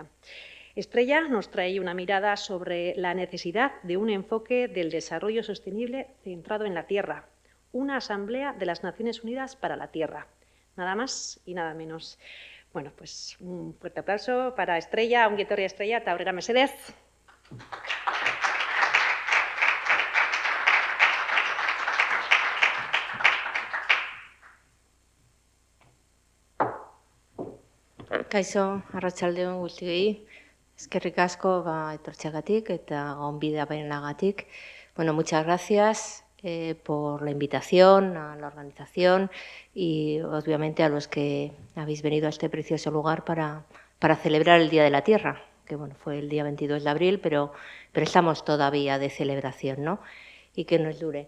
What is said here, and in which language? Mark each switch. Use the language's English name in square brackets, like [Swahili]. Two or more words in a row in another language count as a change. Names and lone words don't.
[Spanish] Estrella nos trae una mirada sobre la necesidad de un enfoque del desarrollo sostenible centrado en la Tierra. Una Asamblea de las Naciones Unidas para la Tierra. Nada más y nada menos. Bueno, pues un fuerte aplauso para Estrella, [Basque] ongi etorri Estrella, eta aurrera mesedez. Kaixo, arratsaldeon guztioi. Eskerrik asko etortzeagatik eta gonbidapenagatik. [Spanish] Bueno, muchas gracias por la invitación a la organización y obviamente a los que habéis venido a este precioso lugar para celebrar el Día de la Tierra, que bueno, fue el día 22 de abril, pero estamos todavía de celebración, ¿no? Y que nos dure.